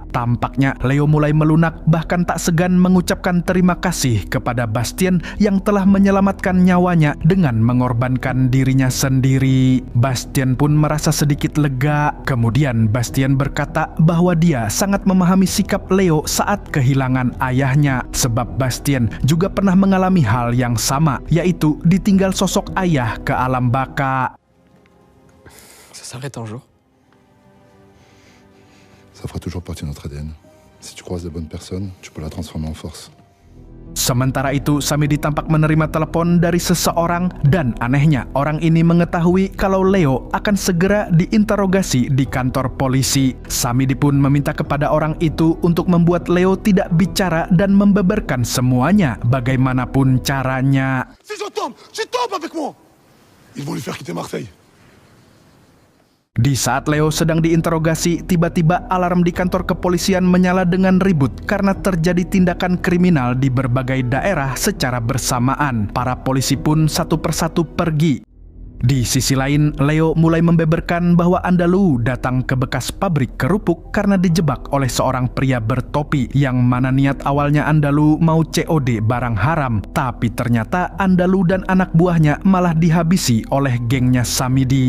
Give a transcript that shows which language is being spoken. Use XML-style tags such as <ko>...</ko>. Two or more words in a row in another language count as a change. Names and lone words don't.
<id>Tampaknya Leo mulai melunak, bahkan tak segan mengucapkan terima kasih kepada Bastien yang telah menyelamatkan nyawanya dengan mengorbankan dirinya sendiri. Bastien pun merasa sedikit lega. Kemudian Bastien berkata bahwa dia sangat memahami sikap Leo saat kehilangan ayahnya, sebab Bastien juga pernah mengalami hal yang sama, yaitu ditinggal sosok ayah ke alam baka.</id> <fr>Ça s'arrête un jour. Ça fera toujours partie de notre ADN. Si tu croises de bonnes personnes, tu peux la transformer en force.</fr> <id>Sementara itu, Samidi tampak menerima telepon dari seseorang dan anehnya orang ini mengetahui kalau Leo akan segera diinterogasi di kantor polisi. Samidi pun meminta kepada orang itu untuk membuat Leo tidak bicara dan membeberkan semuanya bagaimanapun caranya.</id> <fr>Si je tombe avec moi. Ils vont lui faire quitter Marseille.</fr> <id>Di saat Leo sedang diinterogasi, tiba-tiba alarm di kantor kepolisian menyala dengan ribut karena terjadi tindakan kriminal di berbagai daerah secara bersamaan. Para polisi pun satu persatu pergi. Di sisi lain, Leo mulai membeberkan bahwa Andalu datang ke bekas pabrik kerupuk karena dijebak oleh seorang pria bertopi yang mana niat awalnya Andalu mau COD barang haram, tapi ternyata Andalu dan anak buahnya malah dihabisi oleh gengnya Samidi.</id>